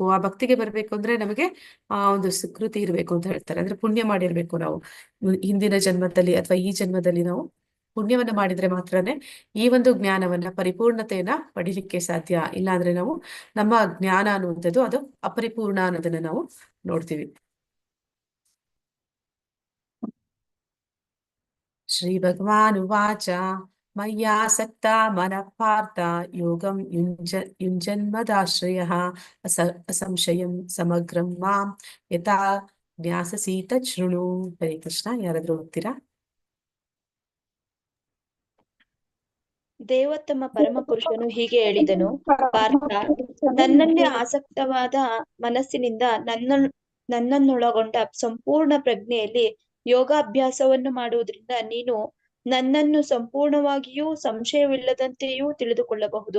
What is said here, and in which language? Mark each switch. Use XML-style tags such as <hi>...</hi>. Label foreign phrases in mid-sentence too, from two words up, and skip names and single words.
<kn>ಆ ಭಕ್ತಿಗೆ ಬರ್ಬೇಕು ಅಂದ್ರೆ ನಮಗೆ ಆ ಒಂದು ಸುಕೃತಿ ಇರಬೇಕು ಅಂತ ಹೇಳ್ತಾರೆ. ಅಂದ್ರೆ ಪುಣ್ಯ ಮಾಡಿರ್ಬೇಕು ನಾವು ಹಿಂದಿನ ಜನ್ಮದಲ್ಲಿ ಅಥವಾ ಈ ಜನ್ಮದಲ್ಲಿ ನಾವು ಪುಣ್ಯವನ್ನ ಮಾಡಿದ್ರೆ ಮಾತ್ರನೇ ಈ ಒಂದು ಜ್ಞಾನವನ್ನ ಪರಿಪೂರ್ಣತೆಯನ್ನ ಪಡಿಲಿಕ್ಕೆ ಸಾಧ್ಯ. ಇಲ್ಲಾಂದ್ರೆ ನಾವು ನಮ್ಮ ಜ್ಞಾನ ಅನ್ನುವಂಥದ್ದು ಅದು ಅಪರಿಪೂರ್ಣ ಅನ್ನೋದನ್ನ ನಾವು ನೋಡ್ತೀವಿ.</kn> <sa>ಶ್ರೀ ಭಗವಾನ್ ಉವಾಚ ಮಯ್ಯಾಸಕ್ತ ಮನಃ ಪಾರ್ಥ ಯೋಗಂ ಯುಂಜನ್ಮದಾಶ್ರಯಃ ಅಸಂಶಯಂ ಸಮಗ್ರಂ ಮಾಂ ಯಥಾ ಜ್ಞಾಸಸಿ ತತ್ ಶೃಣು.</sa> <kn>ಹರೇ ಕೃಷ್ಣ. ಯಾರಾದ್ರೂ ಓದ್ತೀರಾ? ದೇವೋತ್ತಮ ಪರಮಪುರುಷನು ಹೀಗೆ ಹೇಳಿದನು, ಪಾರ್ಥ, ನನ್ನಲ್ಲಿ ಆಸಕ್ತವಾದ ಮನಸ್ಸಿನಿಂದ ನನ್ನನ್ನೊಳಗೊಂಡ ಸಂಪೂರ್ಣ ಪ್ರಜ್ಞೆಯಲ್ಲಿ ಯೋಗಾಭ್ಯಾಸವನ್ನು ಮಾಡುವುದರಿಂದ ನೀನು ನನ್ನನ್ನು ಸಂಪೂರ್ಣವಾಗಿಯೂ ಸಂಶಯವಿಲ್ಲದಂತೆಯೂ ತಿಳಿದುಕೊಳ್ಳಬಹುದು.</kn>